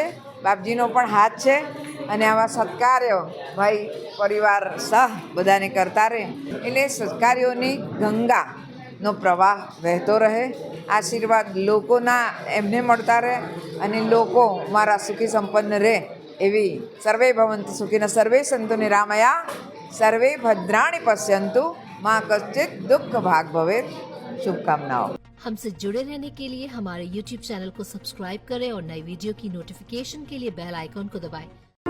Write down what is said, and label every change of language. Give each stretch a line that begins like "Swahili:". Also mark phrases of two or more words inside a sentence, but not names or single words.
Gujarati: બાપજીનો પણ હાથ છે અને આવા સત્કાર્યો ભાઈ પરિવાર સહ બધાને કરતા રહે એટલે સત્કાર્યોની ગંગાનો પ્રવાહ વહેતો રહે। આશીર્વાદ લોકોના એમને મળતા રહે અને લોકો મારા સુખી સંપન્ન રહે એવી
Sanskrit: सर्वे भवन्तु सुखिनः सर्वे सन्तु निरामया सर्वे भद्राणि पश्यन्तु मां कश्चित् दुःख भाग् भवेत्।
Hindi: शुभकामनाओं। हमसे जुड़े रहने के लिए हमारे YouTube चैनल को सब्सक्राइब करें और नई वीडियो की नोटिफिकेशन के लिए
English: bell icon
Hindi: को दबाएं।